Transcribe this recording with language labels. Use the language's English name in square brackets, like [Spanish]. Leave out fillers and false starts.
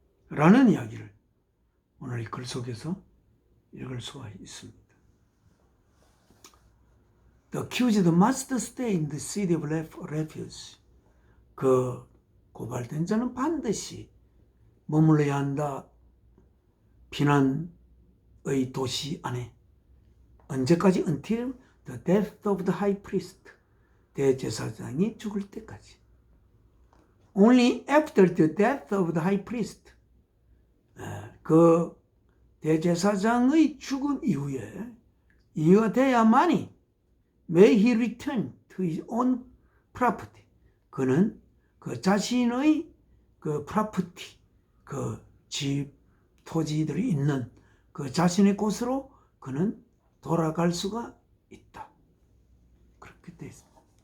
[Korean] 라는 이야기를 오늘 이 글 속에서 읽을 수가 있습니다. [English] The accused must stay in the city of refuge. [Korean] 그 고발된 자는 반드시 머물러야 한다. 피난의 도시 안에. 언제까지? [English] Until the death of the high priest. [Korean] 대제사장이 죽을 때까지. [English] Only after the death of the high priest. [Korean] 그 대제사장의 죽음 이후에 이유가 돼야만이 [English] may he return to his own property. [Korean] 그는 그 자신의 그 property, 그 집, 토지들이 있는 그 자신의 곳으로 그는 돌아갈 수가 있다. 그렇게 되어 있습니다.